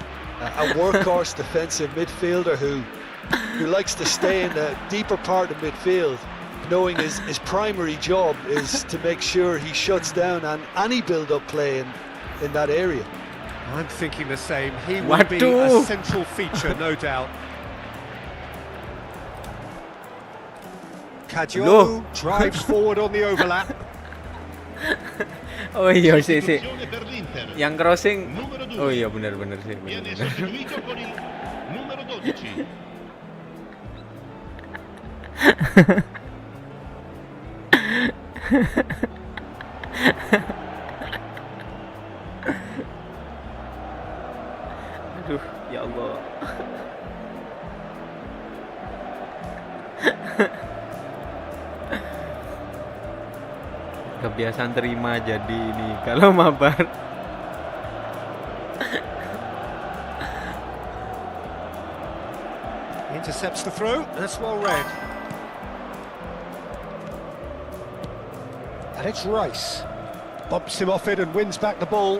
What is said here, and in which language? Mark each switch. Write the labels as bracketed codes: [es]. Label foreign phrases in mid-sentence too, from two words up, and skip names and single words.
[en] A workhorse defensive midfielder who likes to stay in the deeper part of midfield, knowing his primary job is to make sure he shuts down any build-up play in that area. I'm thinking the same. He will be a central feature, no doubt. Cadio drives forward on the overlap. [id] Oh iya sih. [it] Istruzione per l'Inter. [id] Yang crossing. [it] Numero 2. [id] Oh iya benar sih. [it] Viene sostituito con il numero 12. [id] Aduh, ya Allah. Kebiasaan terima jadi ini kalau mabar. [en] Intercepts the throw, that's well read. And it's Rice. Bumps him off it and wins back the ball.